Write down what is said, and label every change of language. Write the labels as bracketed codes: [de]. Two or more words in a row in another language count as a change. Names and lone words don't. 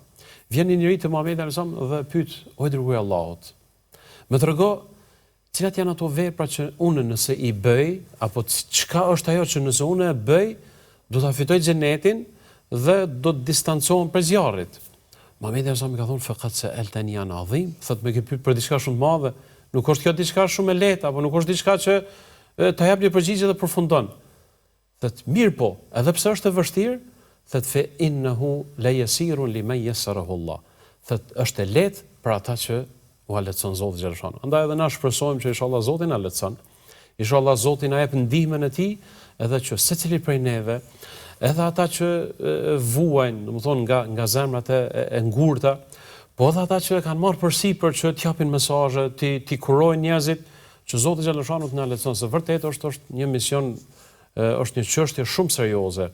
[sq] Vjen një njeri te Muhamedi [ar] عليه السلام [sq] dhe pyet: "O i dërguari i Allahut, më trego cilat janë ato vepra që unë nëse i bëj, apo çka është ajo që nëse unë e bëj, do ta fitoj xhenetin dhe do të distancohem prej zjarrit?" Muhamedi [ar] عليه السلام [sq] ka thonë: [ar] "لقد سألتني عن عظيم", [sq] thotë më ke pyet për diçka shumë të madhe, nuk është kjo diçka shumë e lehtë, apo nuk është diçka që ta jap një përgjigje dhe përfundon. Thët mirë po, edhe pse është e vështirë, thët [ar] فإنه ليسير لمن يسره الله. [sq] Thët është e lehtë për ata që u lehtëson Zoti xhaleshano. Andaj edhe na shpresojmë që inshallah Zoti na lehtëson. Inshallah Zoti na jep ndihmën e tij, edhe që secili prej neve, edhe ata që vuajnë, domethënë nga zemrat e ngurta, po edhe ata që kanë marrë përsipër që t'japin mesazhe, ti kurojnë njerëzit, që Zoti Xhaleshanu na lehtëson se vërtet është një mision, është një çështje shumë serioze.